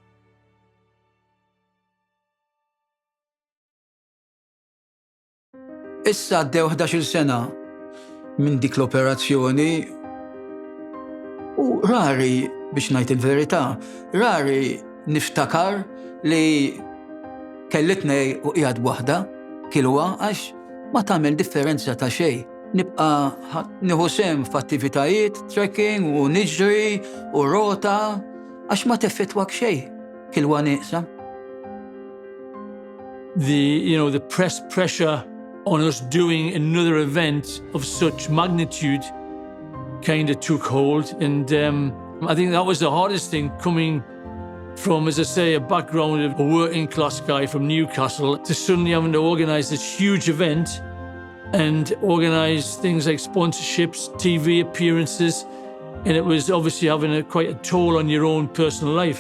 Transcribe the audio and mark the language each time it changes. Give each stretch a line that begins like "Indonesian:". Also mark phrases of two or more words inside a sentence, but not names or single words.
Maltese: Issa għaddew 11-il sena minn dik l-operazzjoni u rari biex ngħid il-verità, rari niftakar li kellitnej u qiegħed waħda kilwa għax ma tagħmel differenza ta' xejn. Nibqa' nieħu sehem f'attivitajiet, trekking u niġri u rota għax ma teffettwak xejn kilwa nieqsa.
English: The pressure on us doing another event of such magnitude kind of took hold, and I think that was the hardest thing, coming from, as I say, a background of a working class guy from Newcastle to suddenly having to organise this huge event and organise things like sponsorships, TV appearances, and it was obviously having quite a toll on your own personal life.